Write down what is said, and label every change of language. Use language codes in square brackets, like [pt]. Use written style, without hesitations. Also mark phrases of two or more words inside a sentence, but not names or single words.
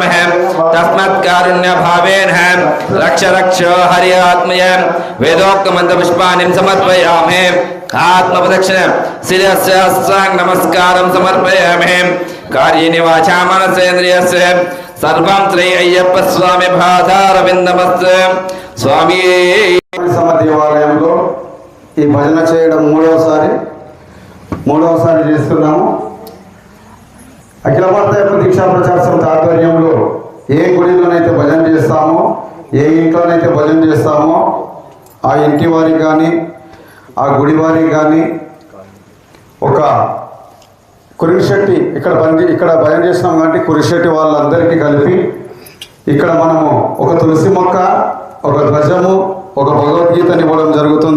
[sa] तस्मात् कारुण्यभावेन रक्ष रक्ष हरि आत्मय. वेदोक्तमन्त्रपुष्पाणि समर्पयामि. आत्मप्रदक्षिणं शिरस्य साष्टाङ्ग नमस्कारं समर्पयामि. कार्येण वाचा मनसेन्द्रियस्य सर्वं श्री अय्यप्प स्वामी पादारविन्दमस्तु. [te] స్వామి. దేవాలయంలో ఈ భజన చేయడం మూడవసారి చేస్తున్నాము. అఖిల భారత దీక్షా ప్రచార సమితి ఆధ్వర్యంలో ఏ గుడిలోనైతే భజన చేస్తామో, ఏ ఇంట్లోనైతే భజన చేస్తామో ఆ ఇంటి వారికి కానీ ఆ గుడి వారికి కానీ ఒక కురిశెట్టి ఇక్కడ భజన చేస్తున్నాం కాబట్టి కురిశెట్టి వాళ్ళందరికీ కలిపి ఇక్కడ మనము ఒక తులసి మొక్క, ఒక ధ్వజము, ఒక భగవద్గీతని ఇవ్వడం జరుగుతుంది.